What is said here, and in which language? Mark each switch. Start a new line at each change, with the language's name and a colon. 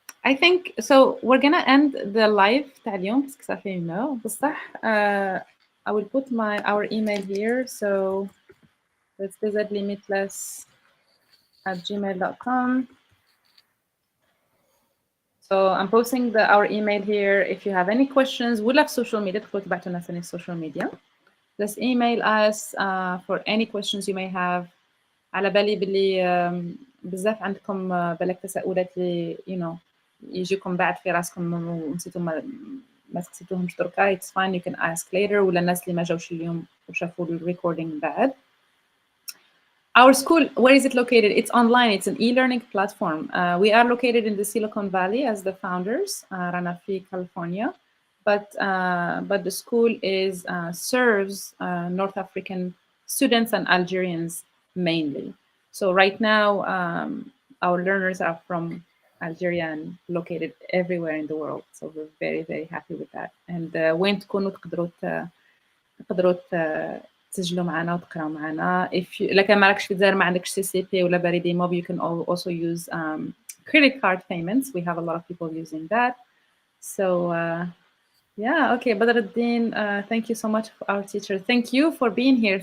English: I think, so we're going to end the live
Arabic: تاع اليوم بس كسافي بصح.
English: I will put our email here. So let's visit limitless@gmail.com. So I'm posting our email here. If you have any questions, we'll have social media.
Arabic: تقدروا تبعتوا لنا social media.
English: Just email us for any questions you may have.
Arabic: على بالي باللي بزاف عندكم بالك تساؤلات اللي يجيكم بعد في راسكم ونسيتوا ما سقسيتوهمش دركا.
English: It's fine, you can ask later.
Arabic: ولا الناس اللي ما جاوش اليوم وشافوا recording بعد.
English: Our school, where is it located? It's online. It's an e-learning platform. We are located in the Silicon Valley as the founders,
Arabic: Rana fi California.
English: But the school serves North African students and Algerians mainly. So right now, our learners are from Algeria and located everywhere in the world. So we're very, very happy with that.
Arabic: And وين تكونوا تقدروا تسجلوا معنا وتقراوا معنا.
English: If you,
Arabic: لكن ما راكش في الجزائر ما عندكش CCP ولا بريد موب,
English: you can also use credit card payments. We have a lot of people using that. So yeah, okay, Badruddin, thank you so much for our teacher. Thank you for being here.